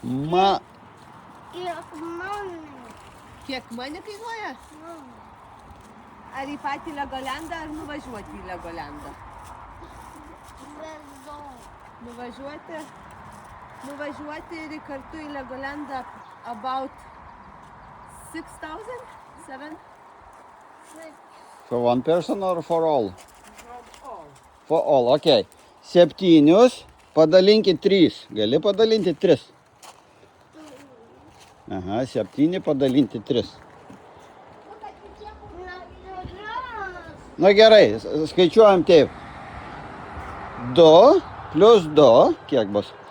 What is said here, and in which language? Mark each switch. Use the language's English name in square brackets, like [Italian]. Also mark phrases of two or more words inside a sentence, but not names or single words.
[Lithuanian] Kiek mama. Kiek mane kainuoja? Ar į patį Legolandą, ar nuvažiuoti į Legolandą? Vezu. Nuvažiuoti ir kartu į Legolandą about 6,000? 7? [English] For one person or for all? From all. For all, [Lithuanian] ok. 7 padalinkit 3. Gali padalinti 3. Aha, 7 padalinti 3. Na gerai, skaičiuojam taip. 2 plus 2, kiek bus?